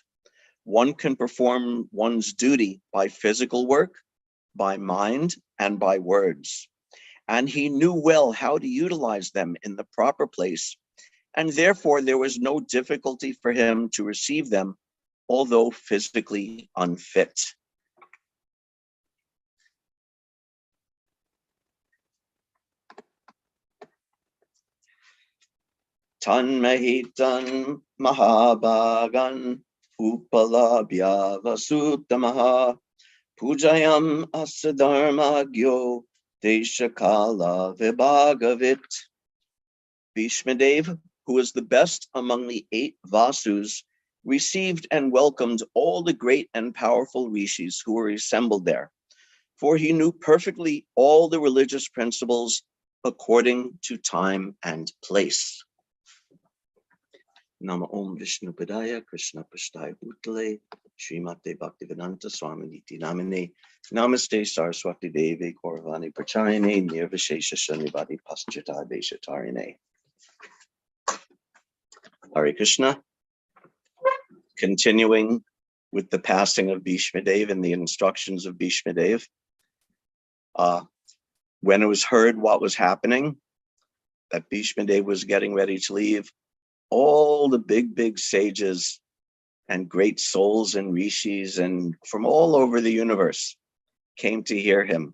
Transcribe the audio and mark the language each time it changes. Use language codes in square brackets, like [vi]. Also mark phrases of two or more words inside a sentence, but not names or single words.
[en] One can perform one's duty by physical work, by mind, and by words. And he knew well how to utilize them in the proper place, and therefore there was no difficulty for him to receive them, although physically unfit. [sa] तान् महितान् महाभागान् उपलभ्य वसूत्तमः पूजयाम् आस धर्मज्ञो देशकाल विभागवित्. [en] Bhishma Dev, who was the best among the 8 Vasus, received and welcomed all the great and powerful rishis who were assembled there, for he knew perfectly all the religious principles according to time and place. [sa] नमः ॐ विष्णुपादाय कृष्णप्रेष्ठाय भूतले श्रीमते भक्तिवेदान्त स्वामिन् इति नामिने नमस्ते सारस्वते देवे गौरवाणी प्रचारिणे निर्विशेष शून्यवादि पाश्चात्य देशतारिणे. [en] Hare Krishna. Continuing with the passing of Bhishma Dev and the instructions of Bhishma Dev. When it was heard what was happening, that Bhishma Dev was getting ready to leave, all the big sages and great souls and rishis and from all over the universe came to hear him.